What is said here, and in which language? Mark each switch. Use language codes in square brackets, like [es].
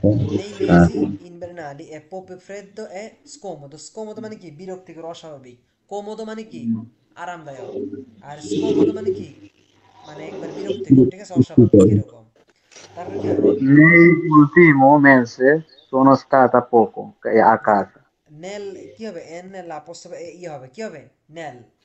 [it] কি nei mesi invernali è proprio freddo e scomodo, scomodo [bn] মানে কি বিরক্তিকর, অস্বাভাবিক। কোমোদো মানে কি আরামদায়ক, আর স্কোমোদো মানে কি মানে একবার বিরক্তিকর, ঠিক আছে, অস্বাভাবিক এরকম। তারপরে কি হবে, [it] Nell'ultimo mese sono stata poco a [bn] দেখেন [it] casa। [bn] নেল কি হবে, এন এল apostrophe এ ই হবে, কি হবে, নেল।